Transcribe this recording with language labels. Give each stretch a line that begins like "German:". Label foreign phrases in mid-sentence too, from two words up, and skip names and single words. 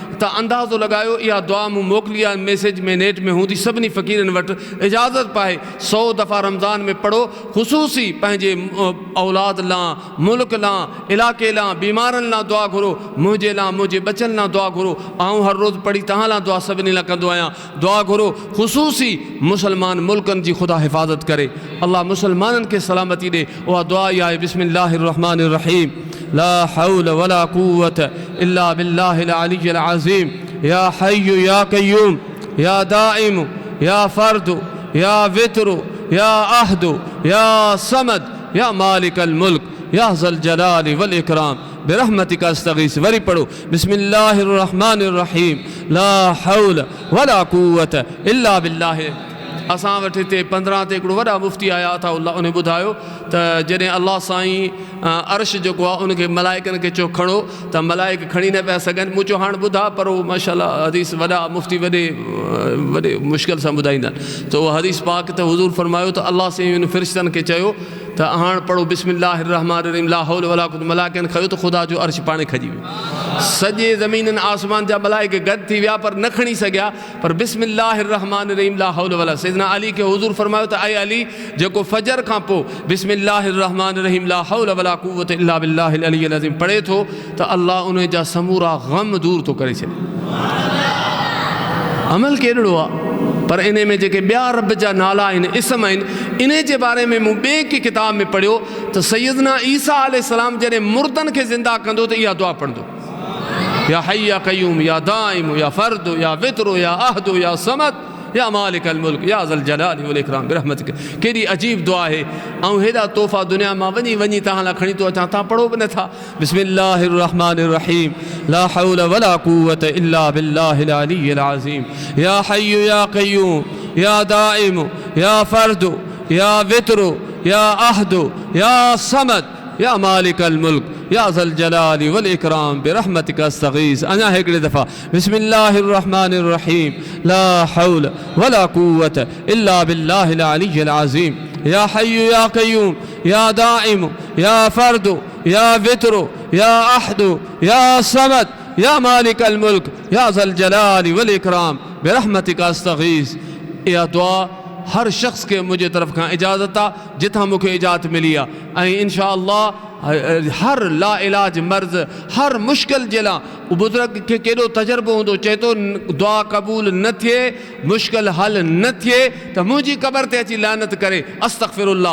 Sindhi: त अंदाज़ो लगायो इहा दुआ मूं मोकिली आहे मैसेज में, नेट में हूंदी सभिनी फ़क़ीरनि वटि, इजाज़त पाए 100 दफ़ा रमज़ान में पढ़ो, ख़ुसूसी पंहिंजे औलाद लाइ, मुल्क लाइ, इलाइक़े लाइ, बीमारनि लाइ दुआ घुरो, मुंहिंजे लाइ, मुंहिंजे बचनि लाइ दुआ घुरो। आऊं हर रोज़ पढ़ी तव्हां लाइ दुआ सभिनी लाइ कंदो आहियां, दुआ घुरो, ख़ुसूसी मुसलमान मुल्कनि जी ख़ुदा हिफ़ाज़त करे, अल्लाह मुसलमाननि खे सलामती ॾे। उहा दुआ इहा आहे,
Arabic: بسم الله الرحمن الرحيم، لا حول ولا قوة إلا بالله العلي العظيم, يا حي يا قيوم، يا دائم، يا فرد، يا وتر، يا أحد، يا صمد، يا مالك الملك، يا ذا الجلال والإكرام، برحمتك أستغيث.
Sindhi: वरी पढ़ो,
Arabic: بسم الله الرحمن الرحيم، لا حول ولا قوة إلا بالله.
Sindhi: असां वटि हिते 15 ते हिकिड़ो वॾा मुफ़्ती आया अताउल्लाह, उन ॿुधायो त जॾहिं अल्लाह साईं अर्श जेको आहे उनखे मलाइकनि खे चयो खणो, त मलाइक खणी न पिया सघनि। मूं चयो हाणे ॿुधा, पर उहो माशाअल्लाह हदीस वॾा मुफ़्ती वॾे मुश्किल सां ॿुधाईंदा आहिनि। त उहो हदीस पाक त हुज़ूर फरमायो त अल्लाह साईं उन फ़रिश्तनि खे चयो त हाणे पढ़ो
Arabic: بسم الله الرحمن الرحيم، لا حول ولا قوة.
Sindhi: मलाइकनि खयो त ख़ुदा जो अर्श पाणे खजी वियो, सॼे ज़मीननि आसमान जा मलाइक गॾु थी विया पर न खणी सघिया, पर
Arabic: بسم الله الرحمن الرحيم لا حول ولا.
Sindhi: सैयदना अली खे हुज़ूर फरमायो त ऐं अली, जेको फजर खां पोइ
Arabic: بسم الله الرحمن الرحيم لا حول ولا قوة إلا بالله العلي العظيم
Sindhi: पढ़े थो त अल्लाह उन जा समूरा ग़म दूर थो करे छॾे। अमल केॾो आहे, पर इन में जेके ॿिया रब जा नाला आहिनि, इस्म आहिनि, इन जे बारे में मूं ॿिए की किताब में पढ़ियो त सैयदना ईसा अलैहिस्सलाम जॾहिं मुर्दनि खे ज़िंदा कंदो त इहा दुआ पढ़ंदो,
Arabic: يا حي يا قيوم، يا دائم، يا فرد، يا وتر، يا أحد، يا صمد، يا مالك الملك، يا ذا الجلال والإكرام برحمتك.
Sindhi: केॾी अजीब दुआ आहे। ऐं हेॾा तोहफ़ा दुनिया मां वञी वञी तव्हां लाइ खणी थो अचां, तव्हां पढ़ो बि नथा।
Arabic: بسم الله الرحمن الرحيم، لا حول ولا قوة إلا بالله العلي العظيم, يا حي يا قيوم، يا دائم، يا فرد، يا وتر، يا أحد، يا صمد، يا مالك الملك، يا ذا الجلال والإكرام برحمتك أستغيث.
Sindhi: अञा हिकिड़े दफ़ा,
Arabic: بسم الله الرحمن الرحيم، لا حول ولا قوة إلا بالله العلي العظيم, يا حي يا قيوم، يا دائم، يا فرد، يا وتر، يا أحد، يا صمد، يا مالك الملك، يا ذا الجلال والإكرام برحمتك أستغيث.
Sindhi: इहा दुआ हर शख्स के मुझे तरफ का इजाज़त आ, जिथा मूंखे इजाज़त मिली आहे। ऐं
Arabic: إن شاء الله
Sindhi: हर ला इलाज मर्ज़, हर मुश्किल जे लाइ बुज़ुर्ग खे केॾो तजर्बो हूंदो, चए थो दुआ क़बूल न थिए, मुश्किल हल न थिए त मुंहिंजी क़बर ते अची लानत करे, अस्तग़फिरुल्लाह।